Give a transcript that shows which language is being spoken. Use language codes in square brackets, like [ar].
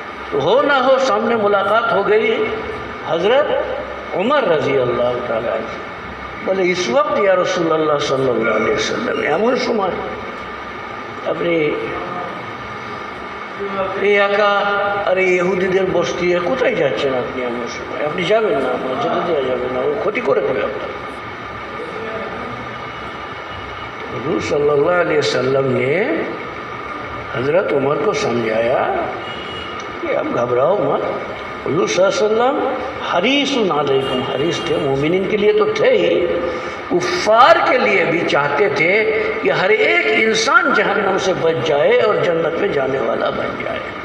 [ur] تو ہو نہ ہو سامنے ملاقات ہو گئی حضرت عمر رضی اللہ تعالیٰ عنہ، بولے اس وقت یا رسول اللہ صلی اللہ علیہ وسلم [bn] এমন সময় আপনি এই একা আর এই ইহুদিদের বস্তি কোথায় যাচ্ছেন আপনি? এমন সময় আপনি যাবেন না, আপনার যেতে দেওয়া যাবে না, ও ক্ষতি করে দেবে আপনার। [ur] حضور صلی اللہ علیہ وسلم نے حضرت عمر کو سمجھایا کہ اب گھبراؤ مت۔ حضور صلی اللہ علیہ وسلم حریص علیکم، حریص تھے، مومنین کے لیے تو تھے ہی، کفار کے لیے بھی چاہتے تھے کہ ہر ایک انسان جہنم سے بچ جائے اور جنت میں جانے والا بن جائے۔